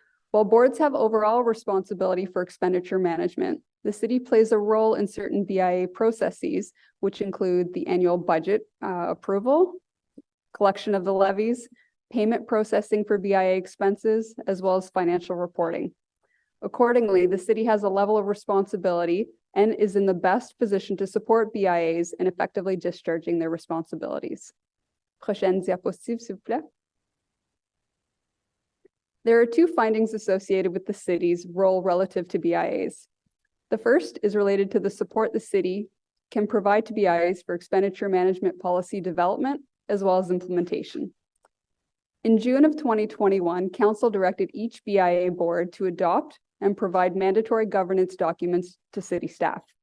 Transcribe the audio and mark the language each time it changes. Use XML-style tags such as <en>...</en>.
<en>While boards have overall responsibility for expenditure management, the city plays a role in certain BIA processes, which include the annual budget approval, collection of the levies, payment processing for BIA expenses, as well as financial reporting. Accordingly, the city has a level of responsibility and is in the best position to support BIAs in effectively discharging their responsibilities.</en> <fr>Prochaine diapositive, s'il vous plaît.</fr> <en>There are two findings associated with the city's role relative to BIAs. The first is related to the support the city can provide to BIAs for expenditure management policy development, as well as implementation. In June of 2021, Council directed each BIA board to adopt and provide mandatory governance documents to city staff.</en>